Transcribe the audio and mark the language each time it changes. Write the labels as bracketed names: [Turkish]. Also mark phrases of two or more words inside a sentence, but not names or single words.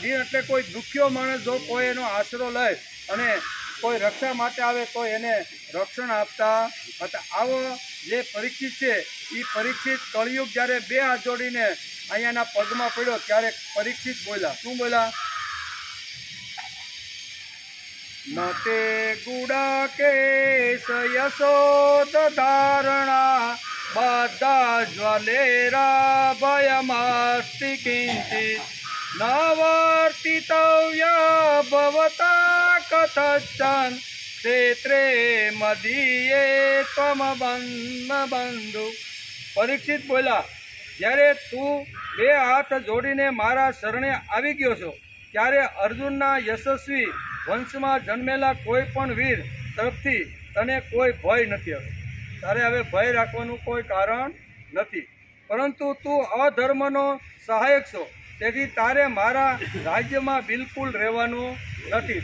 [Gujarati] દીન એટલે કોઈ દુખ્યો માણસ જો કોઈ એનો આશરો લે અને કોઈ રક્ષા માટે આવે તો એને રક્ષણ આપતા હતા. આવો જે પરીક્ષિત છે એ પરીક્ષિત કળિયુગ જ્યારે 2 હાથ જોડીને અહીંયાના પગમાં પડ્યો ત્યારે પરીક્ષિત બોલ્યા. શું બોલ્યા? [Sanskrit] न ते गुडाकेश यशोदधारणा बद्धा ज्वलेरा भयमस्ति किंचित् न वर्तितव्य भवता कथञ्चन क्षेत्रे मदीये त्वम बंधु। [Hindi] परीक्षित बोला, [Gujarati] જ્યારે તું બે હાથ જોડીને મારા શરણે આવી ગયો છો ત્યારે અર્જુનના યશસ્વી વંશમાં જન્મેલા કોઈ પણ વીર તરફથી તને કોઈ ભય નથી. હવે તારે હવે ભય રાખવાનું કોઈ કારણ નથી, પરંતુ તું અધર્મનો સહાયક છો, તેથી તારે મારા રાજ્યમાં બિલકુલ રહેવાનું નથી.